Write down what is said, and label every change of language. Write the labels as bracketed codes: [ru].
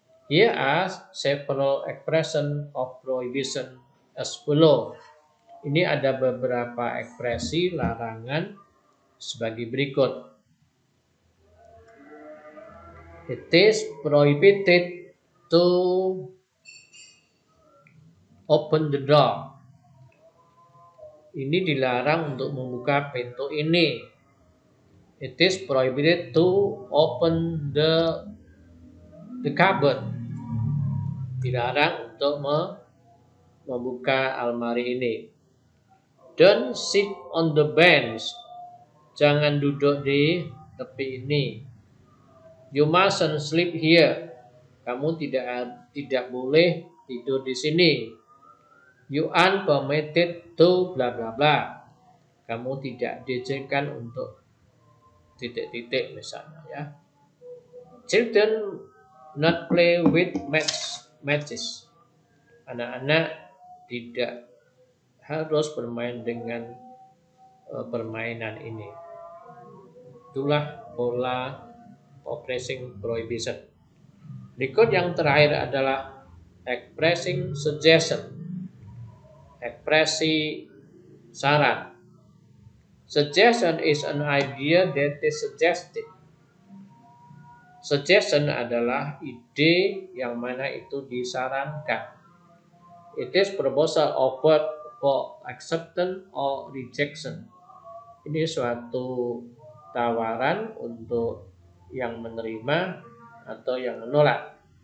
[en] Here are several expressions of prohibition as follow. [id] Ini ada beberapa ekspresi larangan sebagai berikut. [en] It is prohibited to open the door. [id] Ini dilarang untuk membuka pintu ini. [en] It is prohibited to open the cupboard. [id] Dilarang untuk membuka almari ini. [en] Don't sit on the bench. [id] Jangan duduk di tepi ini. [en] You mustn't sleep here. [id] Kamu tidak boleh tidur di sini. [en] You aren't permitted to bla bla bla. [id] Kamu tidak diizinkan untuk titik-titik misalnya ya. [en] Children not play with match. matches. [id] Anak-anak tidak harus bermain dengan permainan ini. Itulah pola oppressing prohibition. Berikut yang terakhir adalah expressing suggestion. Ekspresi saran. [en] Suggestion is an idea that is suggested. [id] Suggestion adalah ide yang mana itu disarankan. [en] It is proposal offered for acceptance or rejection. [id] Ini suatu tawaran untuk yang menerima atau yang menolak.